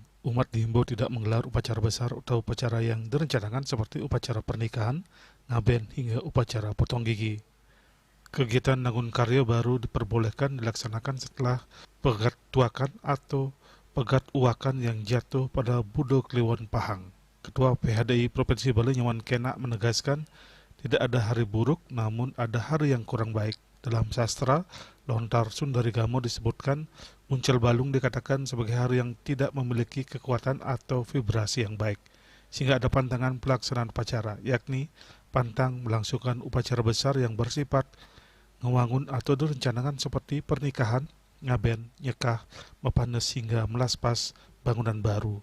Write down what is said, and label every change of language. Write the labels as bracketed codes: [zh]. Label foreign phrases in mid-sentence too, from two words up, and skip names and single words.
[id] Umat dihimbau tidak menggelar upacara besar atau upacara yang direncanakan seperti upacara pernikahan, ngaben, hingga upacara potong gigi. Kegiatan nangun karya baru diperbolehkan dilaksanakan setelah pegat tuakan atau pegat uakan yang jatuh pada Buddha Kliwon Pahang. Ketua PHDI Provinsi Bali Nyawan Kena menegaskan tidak ada hari buruk namun ada hari yang kurang baik. Dalam sastra Lontar Sundarigamo disebutkan uncal balung dikatakan sebagai hari yang tidak memiliki kekuatan atau vibrasi yang baik, sehingga ada pantangan pelaksanaan upacara, yakni pantang melangsungkan upacara besar yang bersifat ngewangun atau direncanakan seperti pernikahan, ngaben, nyekah, mepanes hingga melaspas bangunan baru.